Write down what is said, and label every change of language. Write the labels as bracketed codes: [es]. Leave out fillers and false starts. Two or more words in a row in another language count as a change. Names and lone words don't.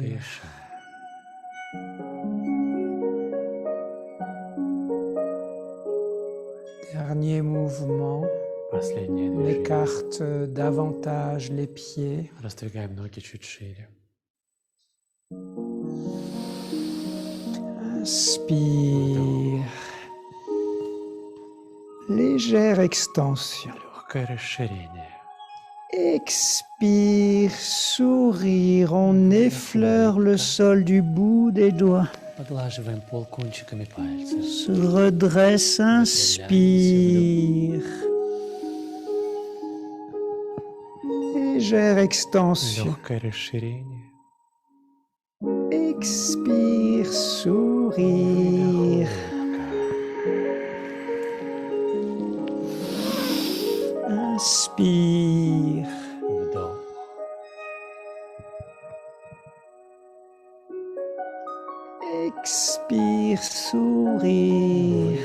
[ru] Дышим. [fr] Dernier mouvement. [ru] Последнее [fr] On [ru] движение. [fr] écarte davantage les pieds. [ru] Раздвигаем ноги чуть шире. [fr] Inspire. Légère extension. [ru] Легкое расширение. [fr] Expire, sourire. On effleure le sol du bout des doigts. [ru] Поглаживаем пол кончиками пальцев. [fr] Se redresse, inspire. Légère extension. [ru] Легкое расширение. [fr] Expire, sourire. Inspire. [ru] Вдох. [fr] Expire, sourire.